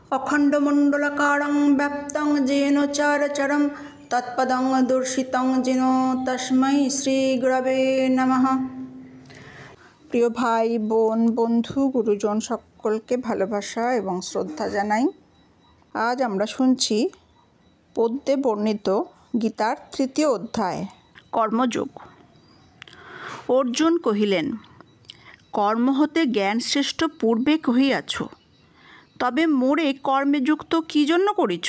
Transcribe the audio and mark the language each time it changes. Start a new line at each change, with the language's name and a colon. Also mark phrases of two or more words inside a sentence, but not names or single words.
Sanskrit: अखण्डमण्डलाकारं व्याप्तं येन चराचरं तत्पदं दर्शितं येन तस्मै श्रीगुरवे नमः।
Bangla: প্রিয় ভাই বোন বন্ধু গুরুজন সকলকে ভালোবাসা এবং শ্রদ্ধা জানাই। আজ আমরা শুনছি পদ্যে বর্ণিত গীতার ৩য় অধ্যায় কর্মযোগ। অর্জুন কহিলেন, কর্ম হতে জ্ঞান শ্রেষ্ঠ পূর্বে কহিয়াছ, তবে মোরে কর্মে যুক্ত কী জন্য করিছ?